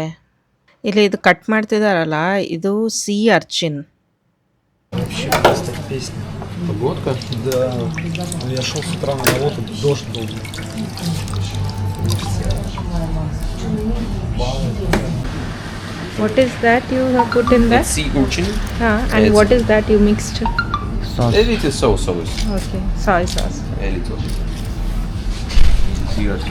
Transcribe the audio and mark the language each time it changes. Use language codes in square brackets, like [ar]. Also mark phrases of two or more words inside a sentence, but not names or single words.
[kn] ಇಲ್ಲಿ ಇದು ಕಟ್ ಮಾಡ್ತಿದಾರಲ್ಲ, ಇದು [en] sea urchin. [ru] Погодка? Да. Я шел с утра на работу, дождь был. [en] What is that you have put in that? It's sea urchin. And what is that you mixed? A little soy sauce. Okay, soy sauce. A little. Sea urchin.